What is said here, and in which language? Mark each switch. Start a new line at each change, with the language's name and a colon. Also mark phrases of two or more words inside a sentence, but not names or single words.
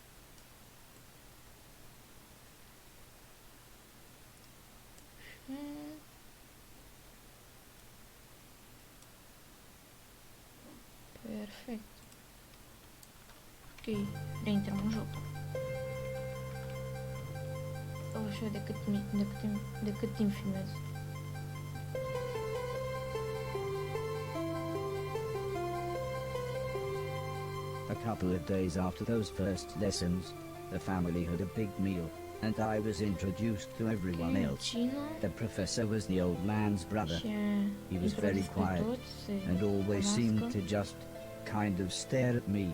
Romanian: Perfect. Ok, reintrăm în joc. O să de cât timp filmez.
English: A couple of days after those first lessons, the family had a big meal, and I was introduced to everyone else. The professor was the old man's brother. He was very quiet and always seemed to just kind of stare at me.